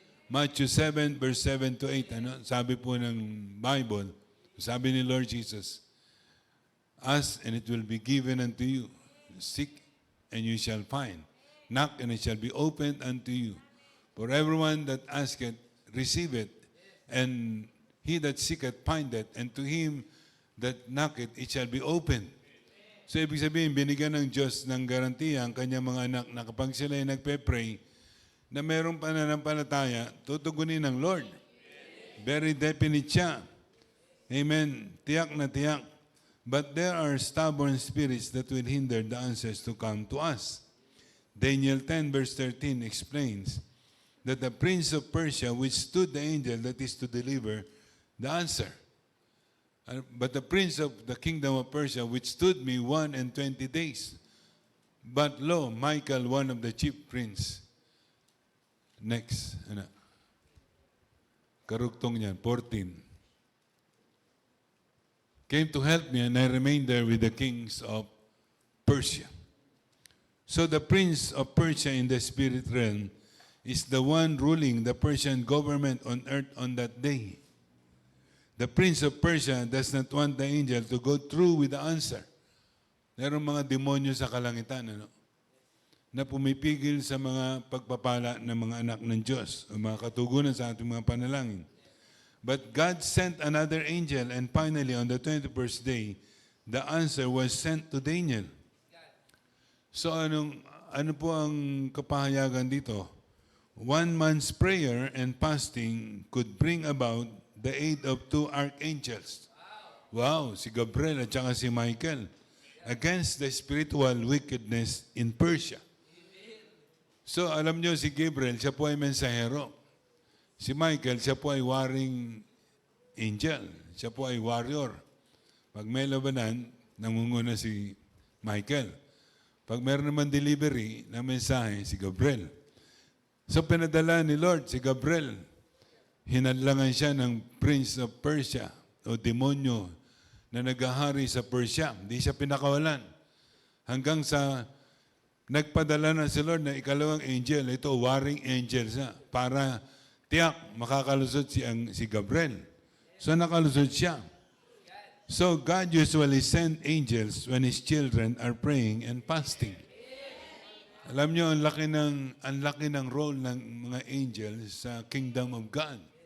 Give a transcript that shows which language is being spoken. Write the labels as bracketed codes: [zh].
[en] Matthew 7, verse 7 to 8, [tl] ano? Sabi po ng Bible, sabi ni Lord Jesus, [en] ask and it will be given unto you. Seek and you shall find. Knock and it shall be opened unto you. For everyone that asketh, receiveth, and he that seeketh, findeth, and to him that knocketh, it shall be opened. [tl] So, ibig sabihin, binigyan ng Diyos ng garantiya ang kanyang mga anak na kapag sila ay nagpe-pray, na mayroong pananampalataya, tutugunin ng Lord. [en] Very definite [tl] siya. Amen. Tiyak na tiyak. [en] But there are stubborn spirits that will hinder the answers to come to us. Daniel 10 verse 13 explains that the prince of Persia withstood the angel that is to deliver the answer. But the prince of the kingdom of Persia withstood me 120 days. But lo, Michael, one of the chief prince. Next. [tl] Karugtong niyan, 14. [en] Came to help me, and I remained there with the kings of Persia. So the prince of Persia in the spirit realm is the one ruling the Persian government on earth on that day. The prince of Persia does not want the angel to go through with the answer. [tl] Merong mga demonyo sa kalangitan, na pumipigil sa mga pagpapala ng mga anak ng Diyos o mga katugunan sa ating mga panalangin. [en] But God sent another angel, and finally on the 21st day, the answer was sent to Daniel. [tl] So ano po ang kapahayagan dito? [en] 1 month's prayer and fasting could bring about the aid of 2 archangels. Wow, [tl] si Gabriel at saka si Michael [en] against the spiritual wickedness in Persia. [tl] So alam nyo, si Gabriel, siya po ay mensahero. Si Michael, siya po ay warring angel. Siya po ay warrior. Pag may labanan, nangunguna si Michael. Pag meron naman delivery ng mensahe, si Gabriel. So pinadala ni Lord si Gabriel. Hinadlangan siya ng Prince of Persia o demonyo na naghahari sa Persia. Hindi siya pinakawalan. Hanggang sa nagpadala na si Lord na ikalawang angel. Ito, warring angel siya. Para tiyak, makakalusot si Gabriel. So nakalusot siya. [en] So God usually send angels when His children are praying and fasting. [tl] Alam nyo, ang laki ng role ng mga angels sa kingdom of God.